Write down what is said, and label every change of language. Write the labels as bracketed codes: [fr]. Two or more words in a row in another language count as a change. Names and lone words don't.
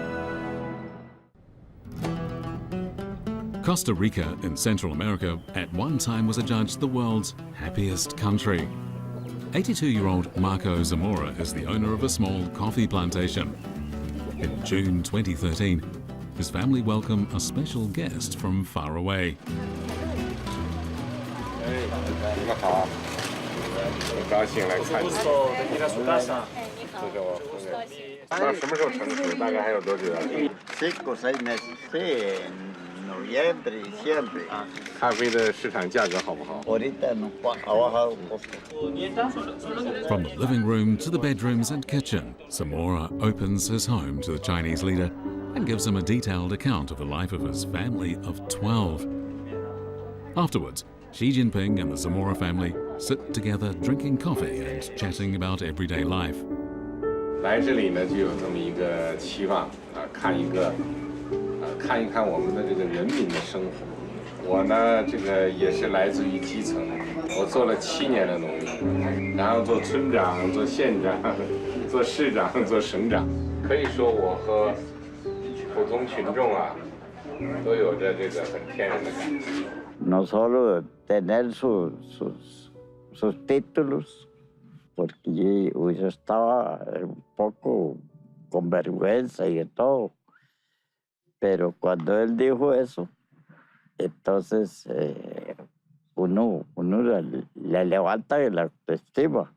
[en] Costa Rica in Central America at one time was adjudged the world's happiest country. 82-year-old Marco Zamora is the owner of a small coffee plantation. In June 2013, his family welcomed a special guest from far away. [zh] 你们好，很高兴来看你。这是我夫人。那什么时候成熟？大概还有多久 [es] ？5 6 meses. Sí, noviembre, diciembre. [zh] 咖啡的市场价格好不好？ [es] Ahorita no, ha bajado un poco. [en] From the living room to the bedrooms and kitchen, Zamora opens his home to the Chinese leader and gives him a detailed account of the life of his family of 12. Afterwards, Xi Jinping and the Zamora family sit together drinking coffee and chatting about everyday life. [zh] 来这里呢，就有这么一个期望啊，看一看我们的这个人民的生活， 我呢，这个也是来自于基层，我做了7年的农民，然后做村长、做县长、做市长、做省长。可以说我和普通群众啊，都有着这个很天然的感情。 [es] No solo tener sus títulos, porque yo estaba un poco con vergüenza y de todo. Pero cuando él dijo eso, entonces uno le levanta la autoestima.